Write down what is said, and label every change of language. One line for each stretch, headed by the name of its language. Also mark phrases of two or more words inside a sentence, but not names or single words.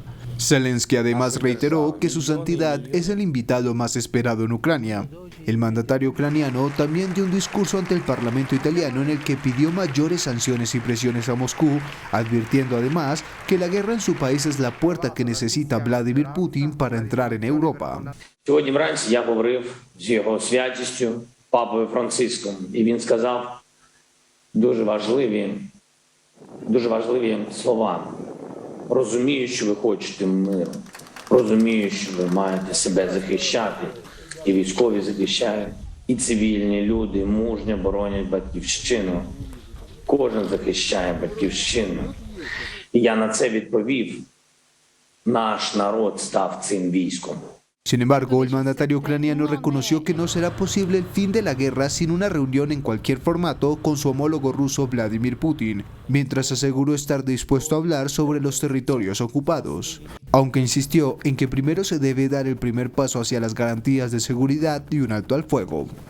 Spanish: Zelensky además reiteró que su santidad es el invitado más esperado en Ucrania. El mandatario ucraniano también dio un discurso ante el Parlamento italiano en el que pidió mayores sanciones y presiones a Moscú, advirtiendo además que la guerra en su país es la puerta que necesita Vladimir Putin para entrar en Europa.
Ukrainian: Сьогодні вранці я говорив з його святістю Папою Франциском, і він сказав дуже важливі слова. Розумію, що ви хочете миру, розумію, що ви маєте себе захищати, і військові захищають, і цивільні люди мужньо боронять батьківщину. Кожен захищає батьківщину. І я на це відповів: наш народ став цим військом.
Spanish: Sin embargo, el mandatario ucraniano reconoció que no será posible el fin de la guerra sin una reunión en cualquier formato con su homólogo ruso Vladimir Putin, mientras aseguró estar dispuesto a hablar sobre los territorios ocupados, aunque insistió en que primero se debe dar el primer paso hacia las garantías de seguridad y un alto al fuego.